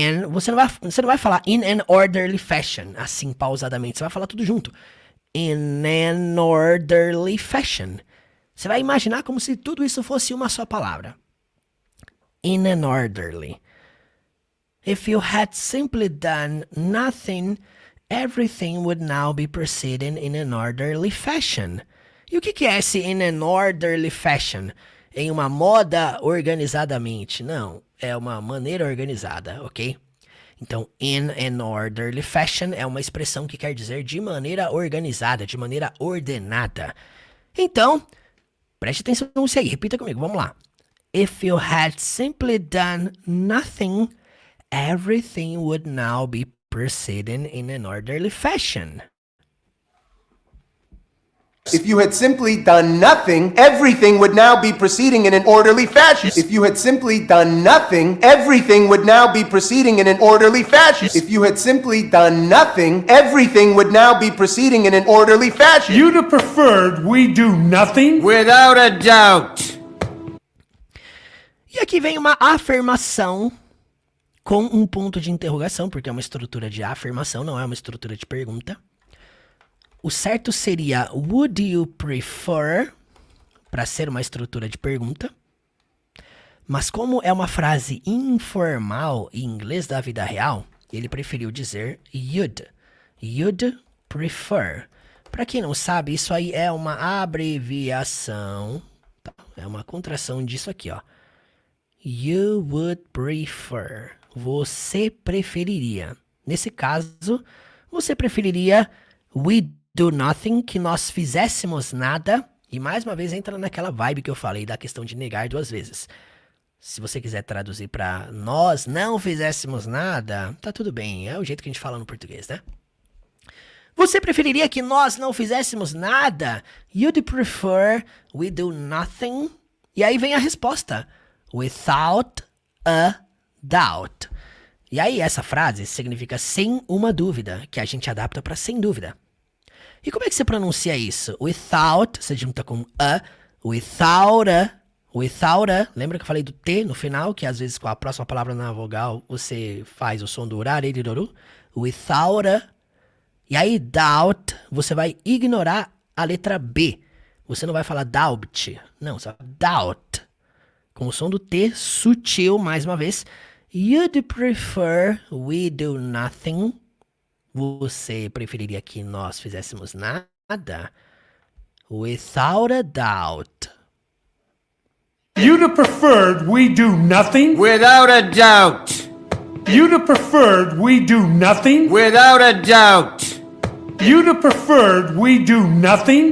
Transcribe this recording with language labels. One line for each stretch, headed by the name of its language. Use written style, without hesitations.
Portuguese: Você não vai falar
English: in an orderly fashion,
Portuguese: assim, pausadamente. Você vai falar tudo junto.
English: In an orderly fashion.
Portuguese: Você vai imaginar como se tudo isso fosse uma só palavra.
English: In an orderly. If you had simply done nothing, everything would now be proceeding in an orderly fashion.
Portuguese: E o que é esse
English: in an orderly fashion?
Portuguese: Em uma moda organizadamente. Não, é uma maneira organizada, ok? Então,
English: in an orderly fashion
Portuguese: é uma expressão que quer dizer de maneira organizada, de maneira ordenada. Então, preste atenção nisso aí, repita comigo, vamos lá.
English: If you had simply done nothing, everything would now be proceeding in an orderly fashion. If you had simply done nothing, everything would now be proceeding in an orderly fashion. If you had simply done nothing, everything would now be proceeding in an orderly fashion. If you had simply done nothing, everything would now be proceeding in an orderly fashion. You'd have preferred we do nothing? Without a doubt.
Portuguese: E aqui vem uma afirmação com um ponto de interrogação, porque é uma estrutura de afirmação, não é uma estrutura de pergunta. O certo seria
English: would you prefer,
Portuguese: para ser uma estrutura de pergunta. Mas como é uma frase informal em inglês da vida real, ele preferiu dizer you'd.
English: You'd prefer.
Portuguese: Para quem não sabe, isso aí é uma abreviação, tá? É uma contração disso aqui, ó.
English: You would prefer.
Portuguese: Você preferiria. Nesse caso, você preferiria
English: we do nothing,
Portuguese: que nós fizéssemos nada. E mais uma vez entra naquela vibe que eu falei da questão de negar duas vezes. Se você quiser traduzir para nós não fizéssemos nada, tá tudo bem. É o jeito que a gente fala no português, né? Você preferiria que nós não fizéssemos nada?
English: You'd prefer we do nothing?
Portuguese: E aí vem a resposta.
English: Without a doubt.
Portuguese: E aí essa frase significa sem uma dúvida, que a gente adapta para sem dúvida. E como é que você pronuncia isso? Without, você junta com a, without a, lembra que eu falei do T no final, que às vezes com a próxima palavra na vogal você faz o som do uraririroru? Without a. E aí doubt, você vai ignorar a letra B. Você não vai falar doubt, não, você vai doubt. Com o som do T sutil, mais uma vez.
English: You'd prefer we do nothing.
Portuguese: Você preferiria que nós fizéssemos nada?
English: Without a doubt. You'd have preferred we do nothing? Without a doubt. You'd have preferred we do nothing? Without a doubt. You'd have preferred we do nothing?